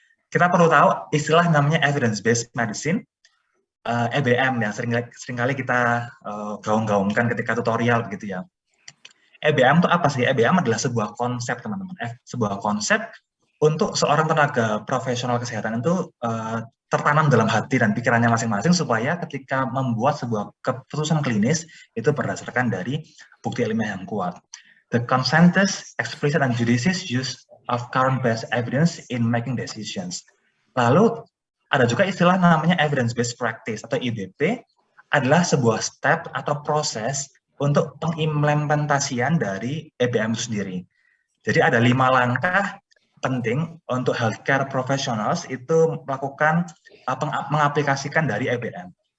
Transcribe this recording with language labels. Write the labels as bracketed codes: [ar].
[id] Kita perlu tahu istilah namanya evidence-based medicine, EBM ya, seringkali kita gaung-gaungkan ketika tutorial begitu ya. EBM itu apa sih? EBM adalah sebuah konsep teman-teman, sebuah konsep untuk seorang tenaga profesional kesehatan itu tertanam dalam hati dan pikirannya masing-masing supaya ketika membuat sebuah keputusan klinis itu berdasarkan dari bukti ilmiah yang kuat. [en] The consensus, explicit, and judicious use of current-based evidence in making decisions. [id] Lalu ada juga istilah namanya evidence-based practice atau IBP, adalah sebuah step atau proses untuk pengimplementasian dari EBM itu sendiri. Jadi ada 5 langkah penting untuk healthcare professionals itu melakukan mengaplikasikan dari EBM.